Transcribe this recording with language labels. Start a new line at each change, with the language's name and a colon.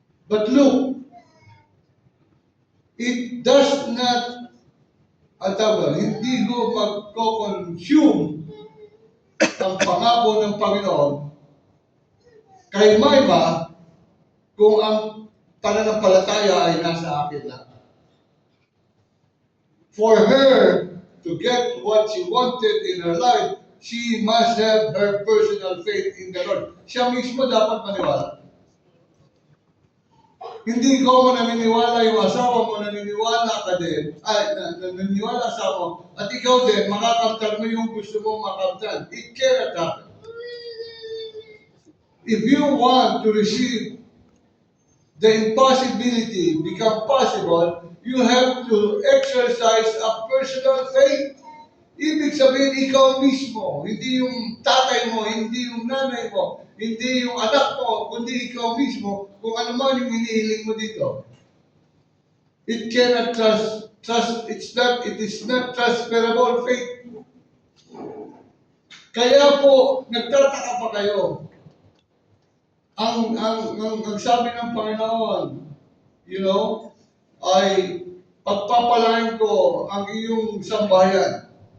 English: But look, it does not,
Filipino: hindi ko magko-consume ang pangako ng Panginoon kay Mayma kung ang pananampalataya ay nasa akin lang.
English: For her to get what she wanted in her life, she must have her personal faith in the Lord.
Filipino: Siya mismo dapat maniwala. Hindi ko naniniwala yung asawa mo, naniniwala ka din, naniniwala asawa mo, at ikaw din, makakamtan mo yung gusto mo makamtan.
English: It cannot happen. If you want to receive the impossibility become possible, you have to exercise a personal faith.
Filipino: Ibig sabihin, ikaw mismo, hindi yung tatay mo, hindi yung nanay mo, hindi yung anak mo, kundi ikaw mismo, kung ano man yung hinihiling mo dito.
English: It cannot it is not transferable faith.
Filipino: Kaya po, nagtataka pa kayo. Ang sabi ng Panginoon, ay pagpapalain ko ang iyong sambahayan.